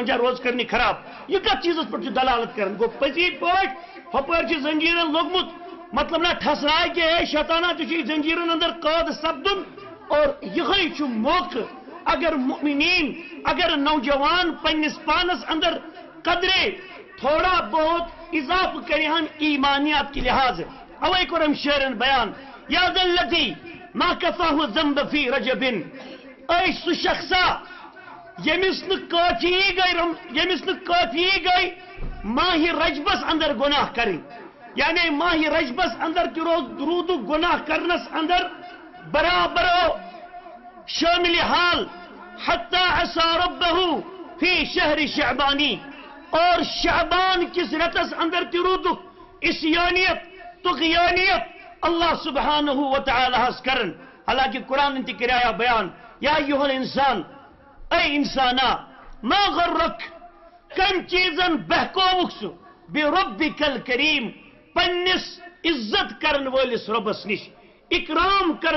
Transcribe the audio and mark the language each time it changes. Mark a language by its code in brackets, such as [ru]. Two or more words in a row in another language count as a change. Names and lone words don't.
[ks] چھا روز کرنی خراب یہِ کتھ چیٖزس پٮ۪ٹھ چھُ دلالت کران گوٚو پٔزی پٲٹھۍ ہُپٲرۍ چھُ زنجیٖرن لوٚگمُت مطلب نہ ٹھسراے کہ ہے شیطانہ ژٕ چھُے زنجیٖرن اندر قٲد سپدُن اور یِہوٚے چھُ موقعہٕ اگر مؤمنین اگر نوجوان پننس پانس اندر قدرے تھوڑا بہت اضافہٕ کرہن [ur] ایمانیات کے لحاظ [ks] اوے کوٚرم شٲعرن بیان [ar] یا ذا الذی ما کفاہ الذنب فی رجب [ks] اے سُہ شخصا ییٚمِس نہٕ کٲفی گٔے ماہِ رجبس اندر گناہ کرٕنۍ یعنی ماہِ رجبس اندر تہِ روٗدُکھ گناہ کرنس اندر برابر شٲمِلِ حال [ar] حتی عصا ربہ فی شہر شعبانی [ks] اور شعبان کس رٮ۪تس اندر تہِ روٗدُکھ عصیانیت طغیانیت اللہ سبحانہ و تعالیٰ ہس کرن حالانکہ قرآن تہِ کریایا بیان [ar] یا ایھا الانسان [ks] اے انسانا [ar] ما غرک [ks] کم چیزن بہکووُکھ سُہ [ar] بربک الکریم [ks] پننس عزت کرن وٲلِس رۄبس نِش اکرام کرن